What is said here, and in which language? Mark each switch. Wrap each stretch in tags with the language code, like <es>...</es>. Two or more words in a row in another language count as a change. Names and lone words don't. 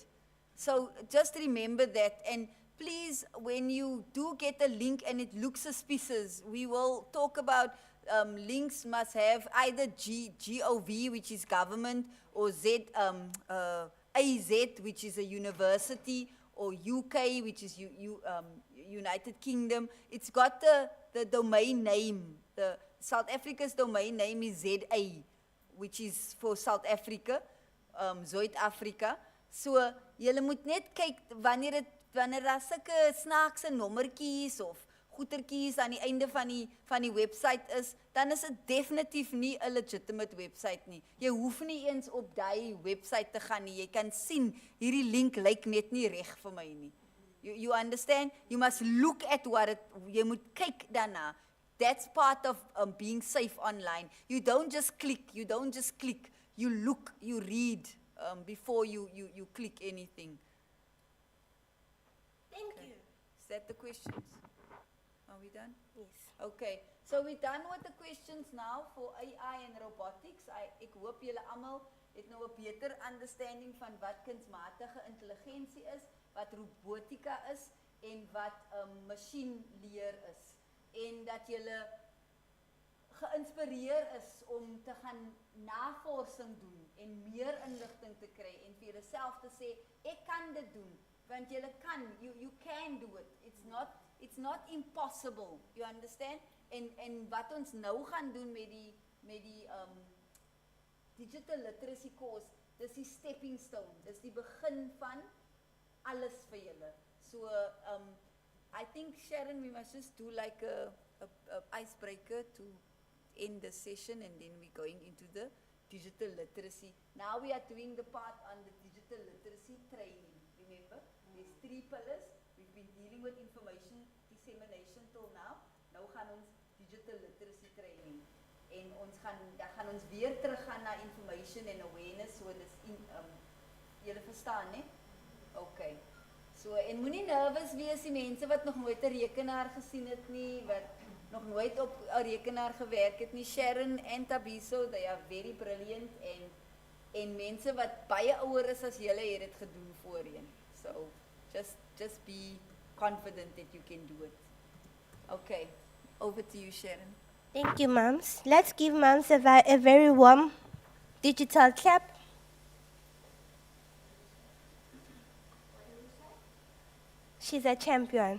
<en>So just remember that, and please, when you do get a link and it looks suspicious, we will talk about links must have either GOV, which is government, or AZ, which is a university, or UK, which is United Kingdom. It's got the domain name. The South Africa's domain name is ZA, which is for South Africa, Zuid-Afrika.</en> <af>So, julle moet net kyk wanneer daar sulke snaakse nommertjies of goetertjies aan die einde van die website is, dan is dit definitief nie 'n</af> <en>legitimate website</en> <af>nie. Jy hoef nie eens op daai website te gaan nie. Jy kan sien hierdie link lyk net nie reg vir my nie.</af> <en>You understand? You must look at</en> <af>jy moet kyk daarna.</af> <en>That's part of being safe online. You don't just click. You look, you read before you click anything. Thank you. Is that the questions? Are we done? Yes. Okay, so we're done with the questions now for AI and robotics.</en> <af>Ek hoop julle almal het nou 'n beter understanding van wat kunsmatige intelligensie is, wat robotika is en wat masjienleer is. En dat julle geïnspireer is om te gaan navorsing doen en meer inligting te kry en vir julleself te sê, ek kan dit doen, want julle kan,</af> <en>you can do it. It's not impossible, you understand?</en> <af>En wat ons nou gaan doen met die</af> <en>digital literacy course,</en> <af>dis die</af> <en>stepping stone,</en> <af>dis die begin van alles vir julle.</af> <en>So I think, Sharon, we must just do like icebreaker to end the session, and then we're going into the digital literacy. Now we are doing the part on the digital literacy training. Remember, there's 3 pillars. We've been dealing with information dissemination till now.</en> <af>Nou gaan ons</af> <en>digital literacy training.</en> <af>En ons gaan ons weer teruggaan na</af> <en>information and awareness,</en> <af>so dis julle verstaan, né?</af> <en>Okay.</en> <af>So, en moenie nervous wees die mense wat nog nooit 'n rekenaar gesien het nie, wat nog nooit op 'n rekenaar gewerk het nie. Sharon en Tabiso,</af> <en>they are very brilliant,</en> <af>en mense wat baie ouer is as julle het dit gedoen voorheen.</af> <en>So, just be confident that you can do it. Okay, over to you, Sharon. Thank you, moms. Let's give moms a very warm digital clap. She's a champion.</en>